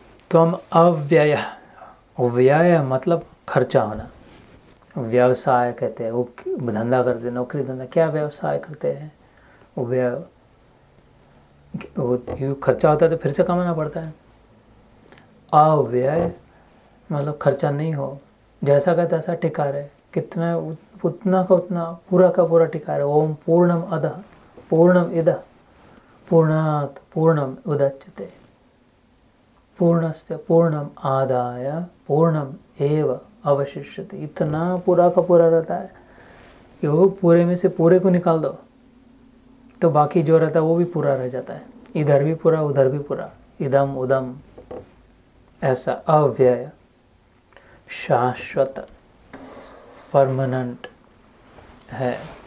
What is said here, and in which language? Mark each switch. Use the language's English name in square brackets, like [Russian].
[Hindi] तो हम अव्यय, व्यय मतलब खर्चा होना, व्यवसाय कहते हैं, वो धंधा करते, नौकरी धंधा, क्या व्यवसाय करते हैं, वो व्यय, वो खर्चा होता है तो फिर से कमाना पड़ता है। अव्यय मतलब खर्चा नहीं हो, जैसा का तैसा टिका रहे, कितना उतना का उतना, पूरा का पूरा टिका रहे। [Sanskrit] ओम पूर्णम अधः पूर्णम इदः पूर्णात् पूर्णम उदच्यते पूर्णस्य पूर्णम आदाय पूर्णम एव अवशिष्यते। [Hindi] इतना पूरा का पूरा रहता है कि वो पूरे में से पूरे को निकाल दो तो बाकी जो रहता है वो भी पूरा रह जाता है, इधर भी पूरा उधर भी पूरा, इदम उदम, ऐसा अव्यय, शाश्वत, परमानेंट है।